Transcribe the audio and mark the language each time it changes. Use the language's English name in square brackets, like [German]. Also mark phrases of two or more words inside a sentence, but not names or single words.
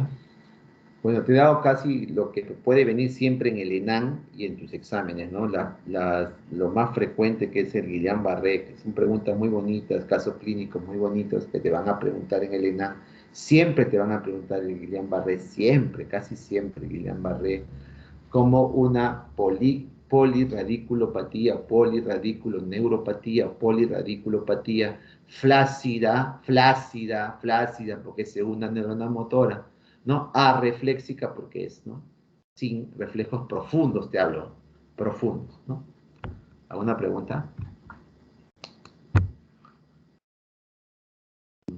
[Spanish] Bueno, te he dado casi lo que puede venir siempre en el ENAM y en tus exámenes, ¿no? Lo más frecuente, que es el Guillain-Barré, que son preguntas muy bonitas, casos clínicos muy bonitos que te van a preguntar en el ENAM. Siempre te van a preguntar el Guillain-Barré, siempre, casi siempre Guillain-Barré, como una polirradiculopatía, polirradiculoneuropatía, polirradiculopatía flácida, porque es una neurona motora, ¿no? Arrefléxica, porque es, ¿no?, sin reflejos profundos, te hablo, profundos, ¿no? ¿Alguna pregunta?